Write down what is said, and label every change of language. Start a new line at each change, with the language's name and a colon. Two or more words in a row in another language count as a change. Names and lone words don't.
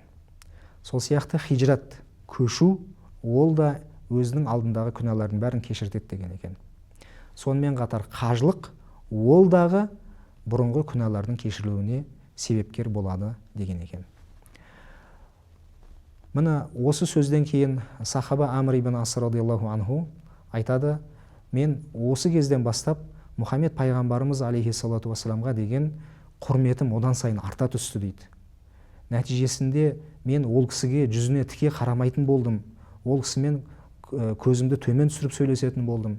Kazakh: Сол сияқты хижрат, көшу, ол да өзінің алдындағы күнәлардың бәрін кешіртеді деген екен. Сонымен қатар қажылық, ол дағы бұрынғы күнәлардың кешірілуіне себепкер болады деген екен. Міне осы сөзден кейін сахаба Амр ибн Ас
Arabic: رضي الله عنه
Kazakh: айтады: мен осы кезден бастап Мұхаммед пайғамбарымыз
Arabic: عليه الصلاة والسلام
Kazakh: деген құрметім одан сайын арта түсті дейді. Нәтижесінде мен ол кісіге жүзіне тіке қарамайтын болдым. Ол кісімен көзімді төмен түсіріп сөйлесетін болдым.